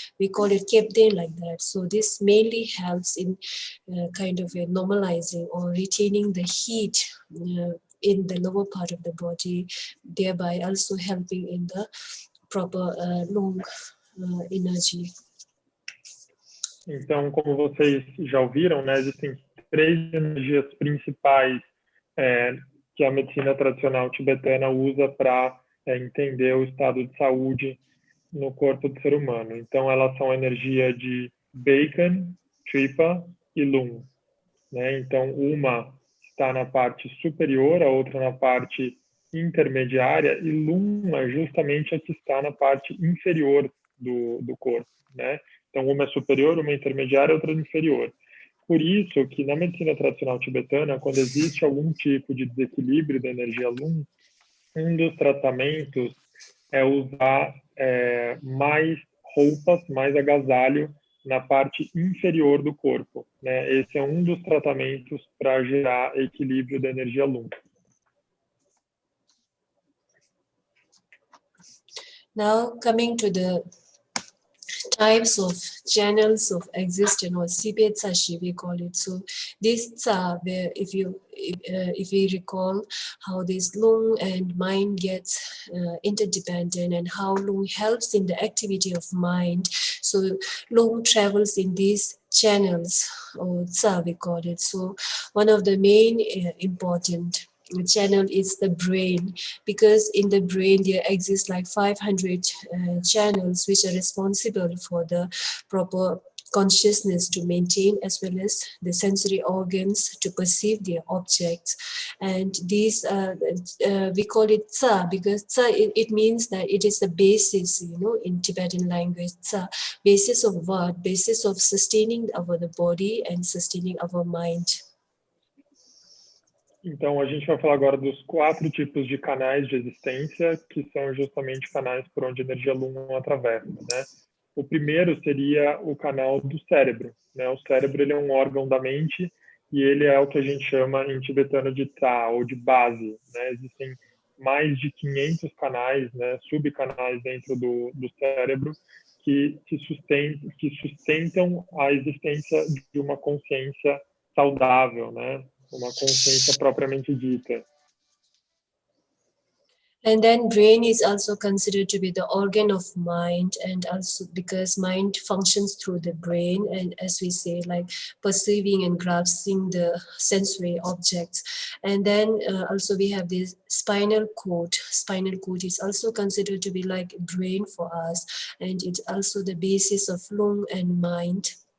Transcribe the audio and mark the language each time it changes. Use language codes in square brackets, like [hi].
[en] We call it kepden like that. So this mainly helps in kind of normalizing or retaining the heat in the lower part of the body, thereby also helping in the proper lung energy. [pt] Então, como vocês já ouviram, né, existem 3 energias principais que a medicina tradicional tibetana usa para entender o estado de saúde no corpo do ser humano. Então, elas são a energia de bacon, tripa e lung, né? Então, uma está na parte superior, a outra na parte intermediária, e lung é justamente a que está na parte inferior do corpo, né? Então, uma é superior, uma é intermediária, outra é inferior. Por isso que na medicina tradicional tibetana, quando existe algum tipo de desequilíbrio da energia lung, um dos tratamentos é usar mais roupas, mais agasalho na parte inferior do corpo, né? Esse é um dos tratamentos para gerar equilíbrio da energia lung. [en] Now coming to the types of channels of existence, or Sibet Sashi we call it. So these are where if we recall how this lung and mind gets interdependent and how lung helps in the activity of mind. So lung travels in these channels, or tsa we call it. So one of the main important channel is the brain, because in the brain there exists like 500 channels which are responsible for the proper consciousness to maintain, as well as the sensory organs to perceive their objects. And these we call it tsa, because tsa, it means that it is the basis, in Tibetan language. Tsa, basis of what? Basis of sustaining the body and sustaining our mind. [pt] Então, a gente vai falar agora dos 4 tipos de canais de existência, que são justamente canais por onde a energia lum atravessa, né? O primeiro seria o canal do cérebro, né? O cérebro, ele é um órgão da mente e ele é o que a gente chama em tibetano de ta, ou de base, né? Existem mais de 500 canais, né, subcanais dentro do cérebro que sustentam a existência de uma consciência saudável, né? Uma consciência propriamente dita. [en] And then brain is also considered to be the organ of mind, and also because mind functions through the brain, and as we say, like perceiving and grasping the sensory objects. And then also we have this spinal cord. Spinal cord is also considered to be like brain for us, and it's also the basis of lung and mind.